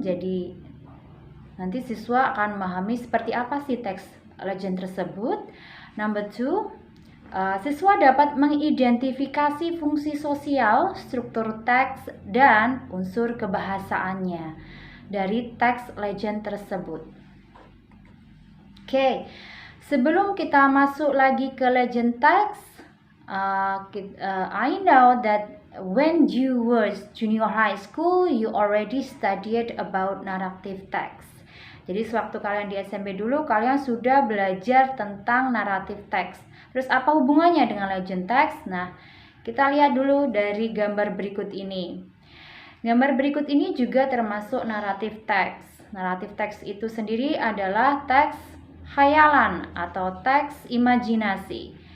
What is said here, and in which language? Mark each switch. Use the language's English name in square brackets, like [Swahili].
[Indonesian] Jadi nanti siswa akan memahami seperti apa sih teks legend tersebut. [English] Number two, [Indonesian] siswa dapat mengidentifikasi fungsi sosial, struktur teks, dan unsur kebahasaannya dari teks legend tersebut. Oke, sebelum kita masuk lagi ke legend text, [English] I know that when you were junior high school, you already studied about narrative text. [Indonesian] Jadi sewaktu kalian di SMP dulu, kalian sudah belajar tentang narrative text. Terus apa hubungannya dengan legend text? Nah, kita lihat dulu dari gambar berikut ini. Gambar berikut ini juga termasuk narrative text. Narrative text itu sendiri adalah teks khayalan atau teks imajinasi.